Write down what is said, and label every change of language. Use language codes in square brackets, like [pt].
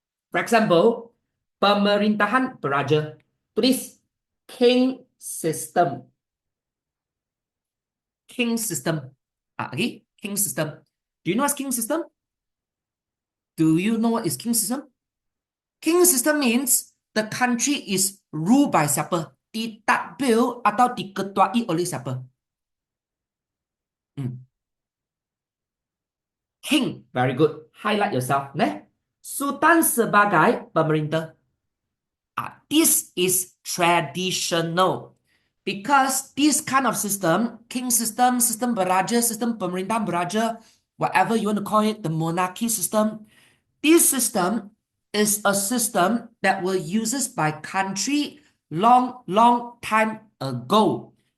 [en] For example, [ms] pemerintahan beraja. Tulis [en] king system. King system. Okay, king system. Do you know what's king system? Do you know what is king system? King system means the country is ruled by [ms] siapa? Ditadbir atau diketuai oleh siapa? [en] King, very good. Highlight yourself. [ms] Sultan sebagai pemerintah. [en] This is traditional. Because this kind of system, king system, system beraja, system pemerintahan beraja, whatever you want to call it, the monarchy system, this system is a system that were used by country long time ago.